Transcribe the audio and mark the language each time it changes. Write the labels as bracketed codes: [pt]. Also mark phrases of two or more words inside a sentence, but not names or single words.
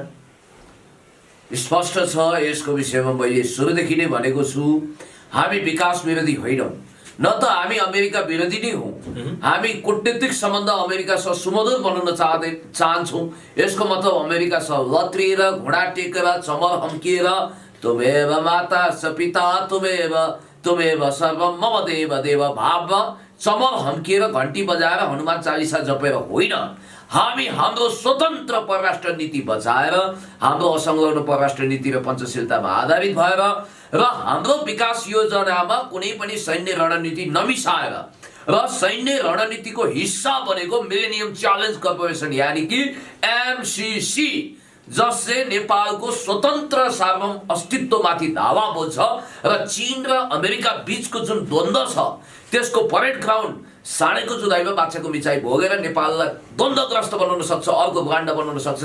[ne] स्पष्ट छ। यसको विषयमा मैले सुरुदेखि नै भनेको छु, हामी विकास विरोधी होइनौँ, न त हामी अमेरिका विरोधी नै हौँ। हामी कूटनीतिक सम्बन्ध अमेरिकासँग सुमधुर बनाउन चाहन्छौँ। यसको मतलब अमेरिकासँग लत्रिएर घुँडा टेकेर चमर हम्किएर [sa] तुमेव माता स पिता तुमेव सर्वम मम देव देव [ne] भावमा चमर हम्किएर घन्टी बजाएर हनुमान चालिसा जपेर होइन। हामी हाम्रो स्वतन्त्र परराष्ट्र नीति बचाएर, हाम्रो असंलग्न परराष्ट्र नीति र पञ्चशीलतामा आधारित भएर र हाम्रो विकास योजनामा कुनै पनि सैन्य रणनीति नमिसाएर र सैन्य रणनीतिको हिस्सा बनेको मिलेनियम च्यालेन्ज कर्पोरेसन यानी कि एमसीसी, जसले नेपालको स्वतन्त्र सार्वभौम अस्तित्वमाथि धावा बोल्छ र चीन र अमेरिका बीचको जुन द्वन्द्व छ त्यसको [en] parade ground [ne] साँडेको जुदाईमा बाछाको मिचाइ भोगेर नेपाललाई द्वन्द्वग्रस्त बनाउन सक्छ, अर्को गाण्ड बनाउन सक्छ।